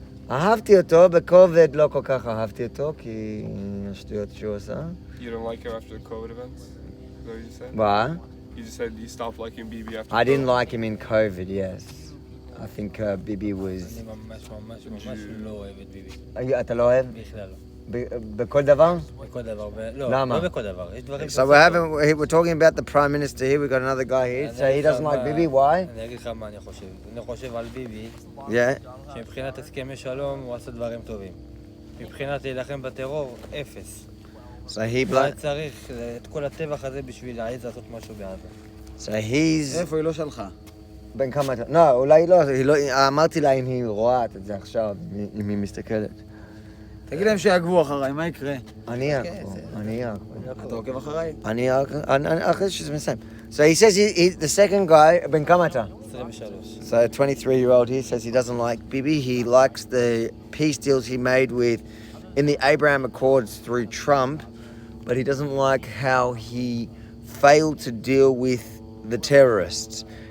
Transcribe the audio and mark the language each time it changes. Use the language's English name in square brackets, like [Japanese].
[Hebrew] אהבתי אותו, בכובד לא כל כך אהבתי אותו, כי השטויות שהוא עושה. [English] You don't like him after the COVID events? Is that what you said? What? You just said you stopped liking Bibi after I didn't COVID. like him in COVID, yes. I think Bibi was... [Hebrew] אני ממש לא אוהב את ביבי. אתה לא אוהב? בכלל לא. בכל דבר? בכל דבר. לא, למה? לא בכל דבר. יש דברים... [English] So we're talking about the Prime Minister here, we've got another guy here, so he doesn't like Bibi, why? [Hebrew] אני אגיד לך מה אני חושב. אני חושב על ביבי, [English] Yeah. [Hebrew] שמבחינת הסכמי שלום הוא עשה דברים טובים. מבחינת להילחם בטרור, אפס. [English] So he... [Hebrew] לא צריך את כל הטבח הזה בשביל להעיז לעשות משהו בעזה. [English] So he's... [Hebrew] איפה היא לא שלחה? בן כמה... לא, אולי לא, אמרתי לה אם היא רואה את זה עכשיו, אם היא מסתכלת. תגיד להם שיעקבו אחריי, מה יקרה? אני אעקוב. אתה עוקב אחריי? אחרי שזה מסיים. [English] So he says the second guy, [Hebrew] בן כמה אתה? 23. [English] So a 23-year-old here says he doesn't like Bibi. He likes the peace deals he made in the Abraham Accords through Trump, but he doesn't like how he failed to deal with the terrorists.